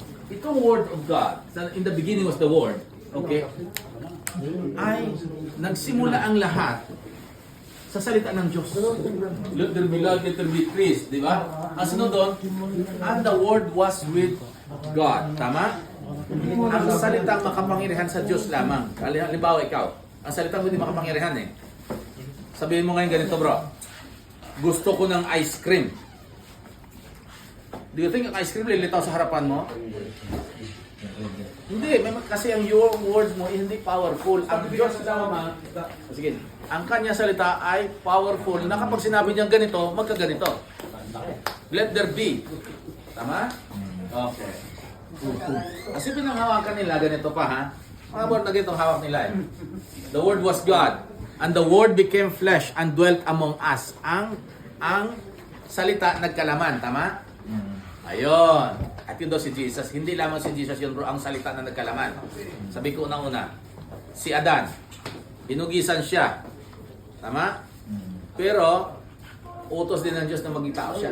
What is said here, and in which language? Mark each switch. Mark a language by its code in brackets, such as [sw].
[tl] Itong [en] word of God, in the beginning was the word, okay? [tl] Ay nagsimula ang lahat sa salita ng Diyos. [en] Let there be light, let there be trees, [tl] di ba? Ang sunod doon, [en] and the word was with God. [tl] Tama? Ang salitang makapangyarihan sa Diyos lamang. Halimbawa ikaw, ang salitang hindi makapangyarihan eh. Sabihin mo ngayon ganito, bro. Gusto ko ng ice cream. [en] Do you think [tl] ang ice cream lilitaw sa harapan mo? Hindi, kasi ang [en] your words [tl] mo hindi powerful. Ang Diyos lamang, sige, ang kanya salita ay powerful na kapag sinabi niya ganito, magkaganito. [en] Let there be. [tl] Tama? Okay. Kasi pinanghawakan nila, ganito pa ha. Mga word na ganito hawak nila eh. [en] The word was God, and the word became flesh and dwelt among us. [tl] Ang salita nagkalaman, tama? Ayun. At yun daw si Jesus. Hindi lamang si Jesus yun bro, ang salita na nagkalaman. Sabi ko una, si Adan, hinugisan siya. Tama? Pero, utos din ng Diyos na maging tao siya.